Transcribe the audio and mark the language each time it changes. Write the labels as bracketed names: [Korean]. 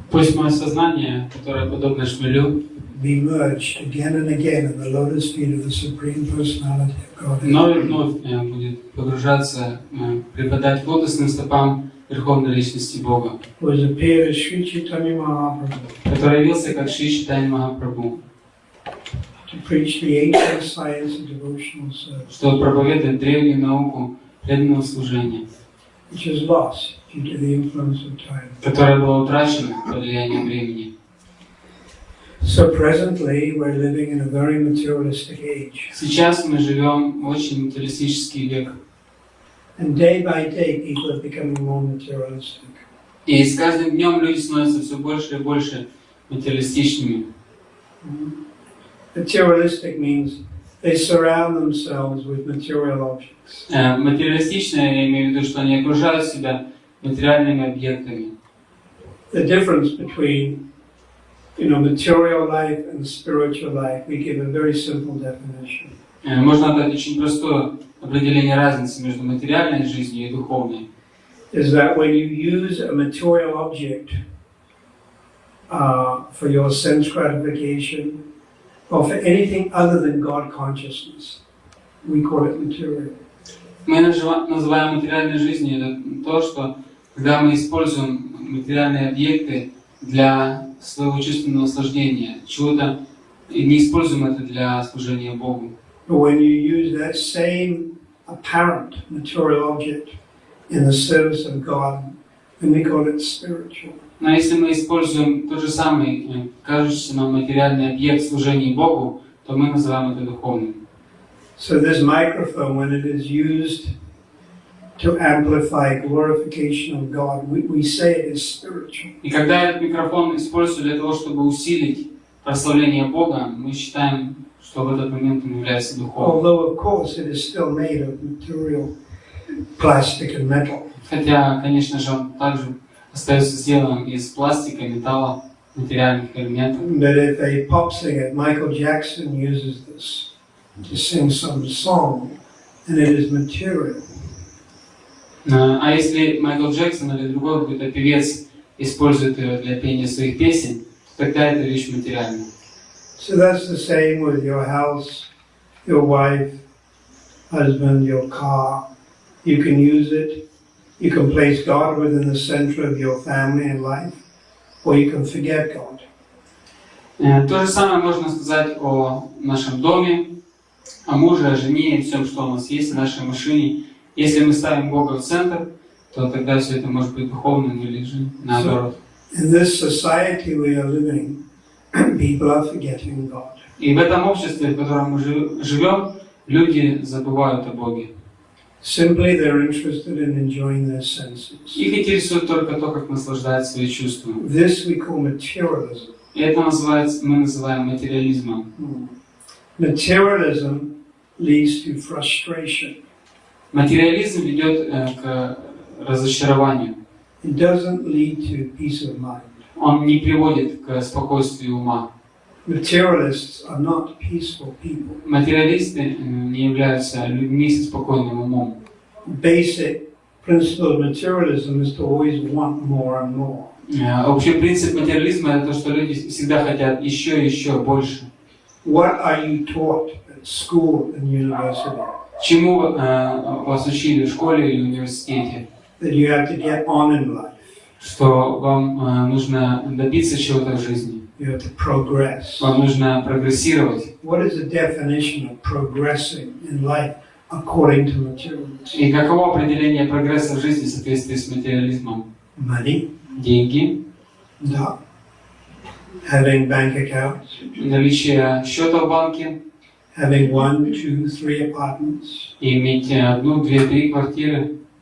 [Russian] Пусть мое сознание, которое подобно шмелю, [English] be merged again and again in the lotus feet of the Supreme Personality of Godhead. [Russian] вновь и вновь будет погружаться, припадать к лотосным стопам Верховной Личности Бога, [English] Was appeared as Sri Chaitanya Mahaprabhu [Russian] который явился как Шри Чайтанья Махапрабху, [English] to preach the ancient science of devotional service, [Russian] чтобы проповедовать древнюю науку преданного служения, [English] which is lost due to the influence of time. [Russian] которая была утрачена под влиянием времени. [English] So presently we're living in a very materialistic age. [Russian] Сейчас мы живем в очень материалистический век. [English] And day by day people are becoming more materialistic. [Russian] И с каждым днем люди становятся все больше и больше материалистичными. [English] Materialistic means they surround themselves with material objects. [Russian] Материалистично я имею в виду, что они окружают себя материальными объектами. [English] The difference between material life and spiritual life, we give a very simple definition. [Russian] Можно дать очень простое определение разницы между материальной жизнью и духовной. [English] Is that when you use a material object for your sense gratification or for anything other than God consciousness, we call it material. [Russian] Мы называем материальной жизнью это то, что когда мы используем материальные объекты для своего чувственного наслаждения, чего-то, и не используем это для служения Богу. [English] But when you use that same apparent material object in the service of God, then we call it spiritual. [Russian] Но если мы используем тот же самый, кажущийся нам материальный объект в служении Богу, то мы называем это духовным. [English] So this microphone, when it is used to amplify glorification of God, we say it is spiritual. [Russian] И когда этот микрофон используют для того, чтобы усилить прославление Бога, мы считаем, что в этот момент он является духовным. [English] Although, of course, it is still made of material, plastic and metal. [Russian] Хотя, конечно же, он также остается сделанным из пластика, металла, материальных элементов. [English] But if a pop singer, Michael Jackson, uses this to sing some song, and it is material. [Russian] А если Майкл Джексон или другой какой-то певец использует ее для пения своих песен, тогда это вещь материальная. [English] So that's the same with your house, your wife, husband, your car. You can use it. You can place God within the center of your family and life, or you can forget God. [Russian] То же самое можно сказать о нашем доме, о муже, о жене и всем, что у нас есть, о нашей машине. Если мы ставим Бога в центр, то тогда все это может быть духовным или же наоборот. [English] In this society we are living, people are forgetting God. [Russian] И в этом обществе, в котором мы живем, люди забывают о Боге. [English] Simply they're interested in enjoying their senses. [Russian] Их интересует только то, как наслаждать свои чувства. [English] This we call materialism. [Russian] И это мы называем материализмом. [English] Materialism leads to frustration. [Russian] Материализм ведет к разочарованию. [English] It doesn't lead to peace of mind. [Russian] Он не приводит к спокойствию ума. [English] Materialists are not peaceful people. [Russian] Материалисты не являются людьми со спокойным умом. [English] Basic principle of materialism is to always want more and more. [Russian] Общий принцип материализма это то, что люди всегда хотят еще и еще больше. [English] What are you taught at school and university? [Russian] Чему вас учили в школе или университете? [English] That you have to get on in life. [Russian] Что вам нужно добиться чего-то в жизни. [English] You have to progress. [Russian] Вам нужно прогрессировать. [English] What is the definition of progressing in life according to materialism? [Russian] И каково определение прогресса в жизни в соответствии с материализмом? [English] Money. [Russian] Деньги. Да. [English] Having bank accounts. [Russian] Наличие счета в банке. [English] Having 1, 2, 3 apartments. [Russian] И иметь 1, 2, 3 квартиры.